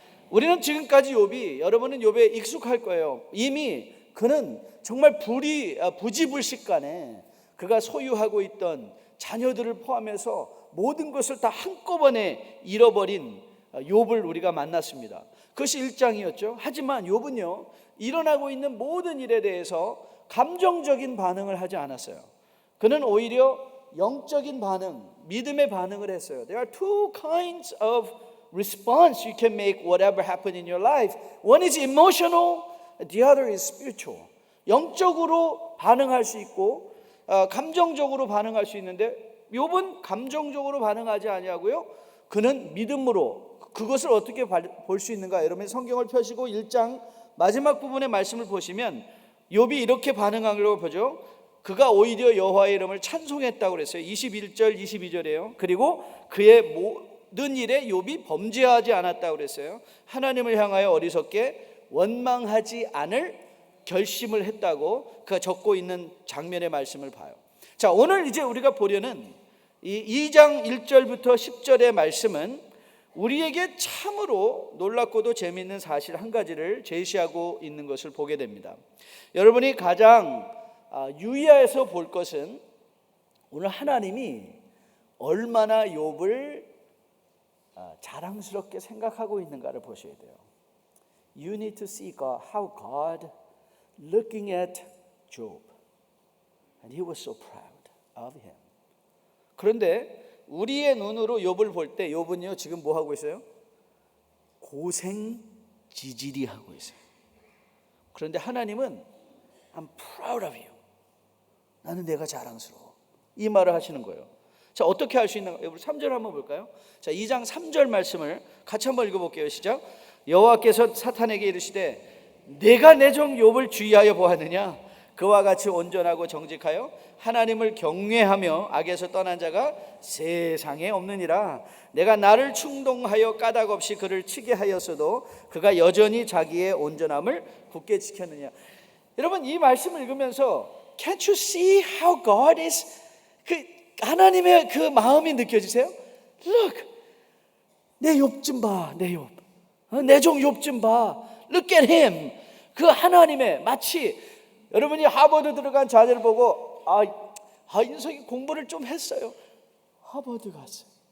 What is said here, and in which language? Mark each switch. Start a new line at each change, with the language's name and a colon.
Korean: 우리는 지금까지 여러분은 욥에 익숙할 거예요. 이미 그는 정말 부지불식간에 그가 소유하고 있던 자녀들을 포함해서 모든 것을 다 한꺼번에 잃어버린 욥을 우리가 만났습니다. 그것이 1장이었죠. 하지만 욥은요, 일어나고 있는 모든 일에 대해서 감정적인 반응을 하지 않았어요. 그는 오히려 영적인 반응, 믿음의 반응을 했어요.
English: There are two kinds of response you can make whatever happened in your life. One is emotional, the other is spiritual.
Korean: 영적으로 반응할 수 있고 감정적으로 반응할 수 있는데 욥은 감정적으로 반응하지 아니하고요, 그는 믿음으로 그것을 어떻게 볼 수 있는가. 여러분 성경을 펴시고 1장 마지막 부분의 말씀을 보시면 욥이 이렇게 반응하려고 보죠. 그가 오히려 여호와의 이름을 찬송했다고 그랬어요. 21절 22절이에요. 그리고 그의 모든 일에 욥이 범죄하지 않았다고 그랬어요. 하나님을 향하여 어리석게 원망하지 않을 결심을 했다고 그가 적고 있는 장면의 말씀을 봐요. 자, 오늘 이제 우리가 보려는 이 2장 1절부터 10절의 말씀은 우리에게 참으로 놀랍고도 재미있는 사실 한 가지를 제시하고 있는 것을 보게 됩니다. 여러분이 가장 유의해서 볼 것은 오늘 하나님이 얼마나 욥을 자랑스럽게 생각하고 있는가를 보셔야 돼요.
English: You need to see God, how God looking at Job, and he was so proud of him.
Korean: 그런데 우리의 눈으로 욥을 볼 때 욥은요 지금 뭐 하고 있어요? 고생지질이 하고 있어요. 그런데 하나님은
English: I'm proud of you.
Korean: 나는 내가 자랑스러워. 이 말을 하시는 거예요. 자, 어떻게 할 수 있는가? 여러분 3절 한번 볼까요? 자, 2장 3절 말씀을 같이 한번 읽어볼게요. 시작. 여호와께서 사탄에게 이르시되 내가 내 종 욥을 주의하여 보았느냐? 그와 같이 온전하고 정직하여 하나님을 경외하며 악에서 떠난 자가 세상에 없느니라. 내가 나를 충동하여 까닭 없이 그를 치게 하였어도 그가 여전히 자기의 온전함을 굳게 지켰느냐. 여러분 이 말씀을 읽으면서
English: Can't you see how God is?
Korean: 그 하나님의 그 마음이 느껴지세요?
English: Look,
Korean: 내 욥 좀 봐, 내 욥, 내 종 욥 좀 봐.
English: Look at him.
Korean: 그 하나님의 마치 여러분이 하버드 들어간 자녀를 보고 인석이 공부를 좀 했어요. 하버드 갔어요.